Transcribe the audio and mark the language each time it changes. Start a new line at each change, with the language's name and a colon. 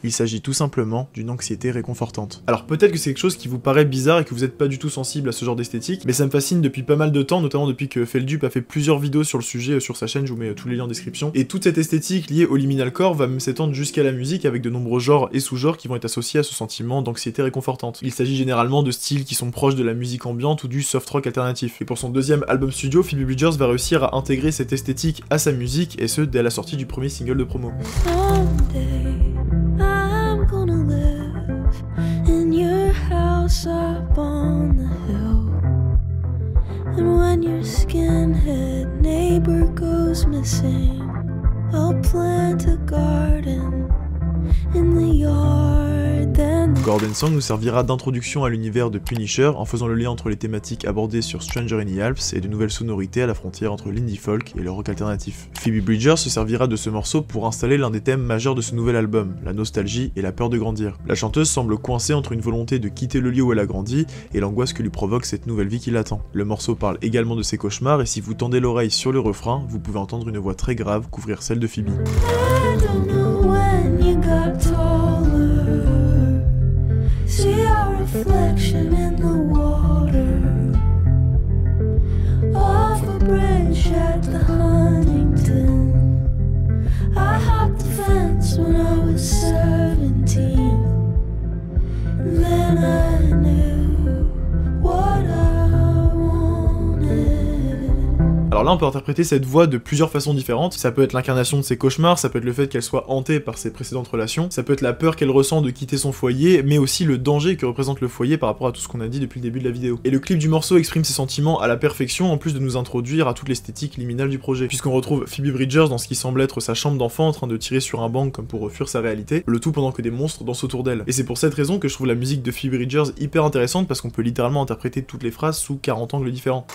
French: Il s'agit tout simplement d'une anxiété réconfortante. Alors peut-être que c'est quelque chose qui vous paraît bizarre et que vous n'êtes pas du tout sensible à ce genre d'esthétique, mais ça me fascine depuis pas mal de temps, notamment depuis que Feldup a fait plusieurs vidéos sur le sujet sur sa chaîne, je vous mets tous les liens en description, et toute cette esthétique liée au liminal core va même s'étendre jusqu'à la musique avec de nombreux genres et sous-genres qui vont être associés à ce sentiment d'anxiété réconfortante. Il s'agit généralement de styles qui sont proches de la musique ambiante ou du soft rock alternatif. Et pour son deuxième album studio, Phoebe Bridgers va réussir à intégrer cette esthétique à sa musique, et ce dès la sortie du premier single de promo.
English: Someday I'm gonna live in your house up on the hill. And when your skinhead neighbor goes missing, I'll plant a garden in the yard. Then
French: Gordon Song nous servira d'introduction à l'univers de Punisher en faisant le lien entre les thématiques abordées sur Stranger in the Alps et de nouvelles sonorités à la frontière entre l'indie folk et le rock alternatif. Phoebe Bridgers se servira de ce morceau pour installer l'un des thèmes majeurs de ce nouvel album, la nostalgie et la peur de grandir. La chanteuse semble coincée entre une volonté de quitter le lieu où elle a grandi et l'angoisse que lui provoque cette nouvelle vie qui l'attend. Le morceau parle également de ses cauchemars et si vous tendez l'oreille sur le refrain, vous pouvez entendre une voix très grave couvrir celle de Phoebe.
English: I don't know when you got taller. See our reflection in the water off a bridge at the Huntington. I hopped the fence when I was 17. Then I knew what I wanted.
French: Alors là on peut interpréter cette voix de plusieurs façons différentes, ça peut être l'incarnation de ses cauchemars, ça peut être le fait qu'elle soit hantée par ses précédentes relations, ça peut être la peur qu'elle ressent de quitter son foyer, mais aussi le danger que représente le foyer par rapport à tout ce qu'on a dit depuis le début de la vidéo. Et le clip du morceau exprime ses sentiments à la perfection, en plus de nous introduire à toute l'esthétique liminale du projet, puisqu'on retrouve Phoebe Bridgers dans ce qui semble être sa chambre d'enfant en train de tirer sur un banc comme pour fuir sa réalité, le tout pendant que des monstres dansent autour d'elle. Et c'est pour cette raison que je trouve la musique de Phoebe Bridgers hyper intéressante parce qu'on peut littéralement interpréter toutes les phrases sous 40 angles différents.